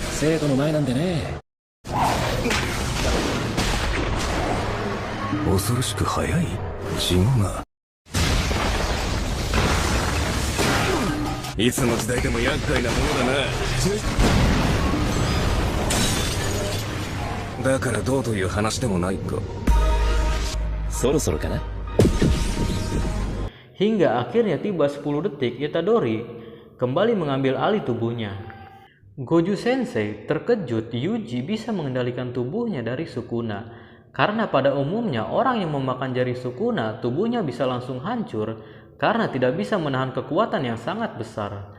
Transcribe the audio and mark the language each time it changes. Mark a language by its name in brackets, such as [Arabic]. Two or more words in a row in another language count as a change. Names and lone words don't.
[Japanese] 生徒の前なんでね。恐ろしく速い血が。いつの時代でも厄介なものだな。だからどうという話でもないか。そろそろかな。 [Indonesian] Hingga akhirnya tiba 10 detik, Itadori kembali mengambil alih tubuhnya. Goju Sensei terkejut Yuji bisa mengendalikan tubuhnya dari Sukuna. Karena pada umumnya orang yang memakan jari Sukuna tubuhnya bisa langsung hancur karena tidak bisa menahan kekuatan yang sangat besar.